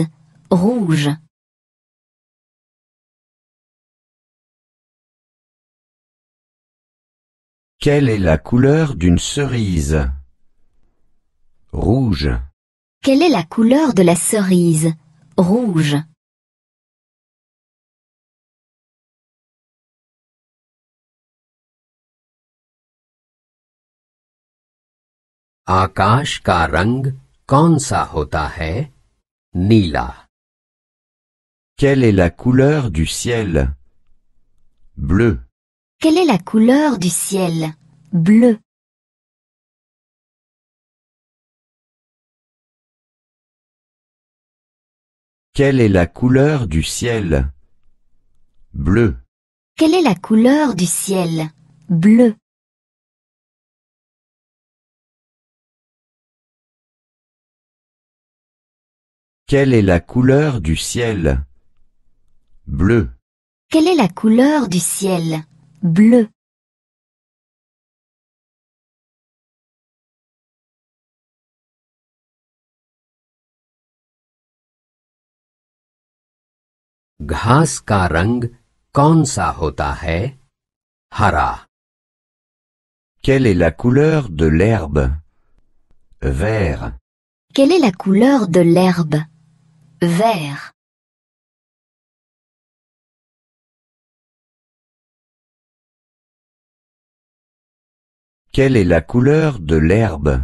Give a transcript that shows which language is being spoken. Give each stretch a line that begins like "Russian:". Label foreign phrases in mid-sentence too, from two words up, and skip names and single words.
French: Rouge. Quelle est la couleur d'une cerise? Rouge. Quelle est la couleur de la cerise? Rouge.
Hindi: आकाश का रंग कौन सा होता है? नीला।
French: Quelle est la couleur du ciel? Bleu. Quelle est la couleur du ciel? Bleu. Quelle est la couleur du ciel? Bleu. Quelle est la couleur du ciel? Bleu. Quelle est la couleur du ciel? Bleu. Quelle est la couleur du ciel? Bleu.
Hindi: घास का रंग कौन सा होता है? हरा।
French: Quelle est la couleur de l'herbe? Vert. Quelle est la couleur de l'herbe? Vert. Quelle est la couleur de l'herbe?